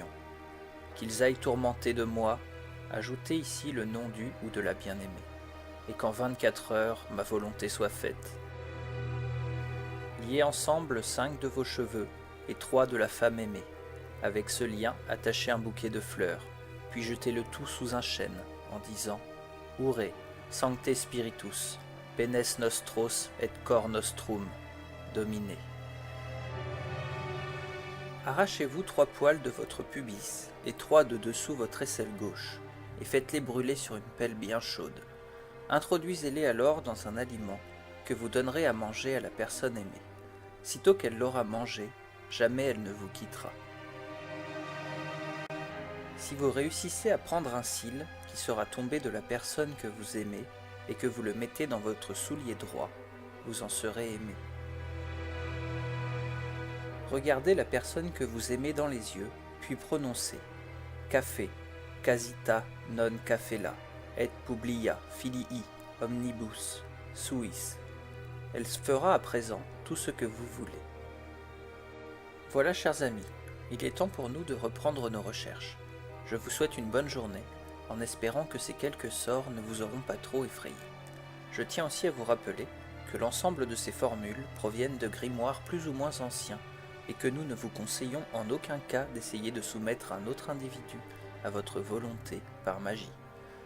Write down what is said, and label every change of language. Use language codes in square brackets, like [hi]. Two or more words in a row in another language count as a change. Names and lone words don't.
[fr] Qu'ils aillent tourmenter de moi. Ajoutez ici le nom du ou de la bien-aimée, et qu'en 24 heures ma volonté soit faite. Liez ensemble 5 de vos cheveux et 3 de la femme aimée. Avec ce lien, attachez un bouquet de fleurs, puis jetez le tout sous un chêne, en disant: [la] Ure, sancte spiritus, penes nostros et cor nostrum, Domine. [fr] Arrachez-vous 3 poils de votre pubis et 3 de dessous votre aisselle gauche, et faites-les brûler sur une pelle bien chaude. Introduisez-les alors dans un aliment que vous donnerez à manger à la personne aimée. Sitôt qu'elle l'aura mangé, jamais elle ne vous quittera. Si vous réussissez à prendre un cil qui sera tombé de la personne que vous aimez et que vous le mettez dans votre soulier droit, vous en serez ému. Regardez la personne que vous aimez dans les yeux, puis prononcez: Café, [la] casita non cafela, et publia filii omnibus suis. [fr] Elle fera à présent tout ce que vous voulez. Voilà, chers amis, il est temps pour nous de reprendre nos recherches. Je vous souhaite une bonne journée, en espérant que ces quelques sorts ne vous auront pas trop effrayé. Je tiens aussi à vous rappeler que l'ensemble de ces formules proviennent de grimoires plus ou moins anciens, et que nous ne vous conseillons en aucun cas d'essayer de soumettre un autre individu à votre volonté par magie.